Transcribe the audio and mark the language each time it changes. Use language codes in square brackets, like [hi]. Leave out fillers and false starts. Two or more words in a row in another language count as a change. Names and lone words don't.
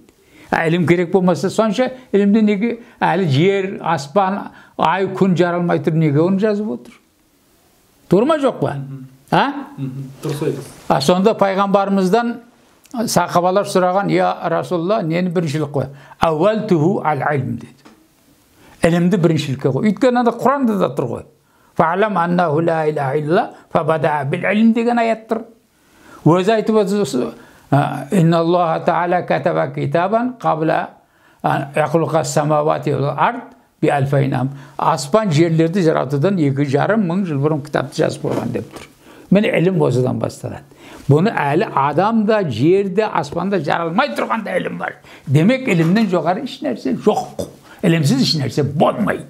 [kk] Ілім керек болмаса сонша ілімді неге әлі жер, аспан, ай, күн жаралмай тұр, неге оны жазып отыр? Тұрма жоқ па? Дұрыс айтасыз. Сонда пайғамбарымыздан сахабалар сұраған, [ar] يا رسول الله, [kk] нені біріншілік қой? [ar] أول تحو العلم деді. [kk] Ілімді біріншілікке қой. Өйткені Құранда да тұр ғой. [ar] فاعلم أنه لا إله إلا الله فابدأ بالعلم [kk] деген аят тұр. Өзі айтып отыр. [ar] إن الله تعالى كتب كتابا قبل يخلق السماوات والأرض بألفين عام. [kk] Аспан жерлерді жаратудан 2500 жыл бұрын кітапты жазып қойған деп тұр. Міне ілім осыдан басталады. Бұны әлі адамда, жерде, аспанда жаралмай тұрғанда ілім бар. Демек ілімнен жоғары еш нәрсе жоқ. Ілімсіз еш нәрсе болмайды.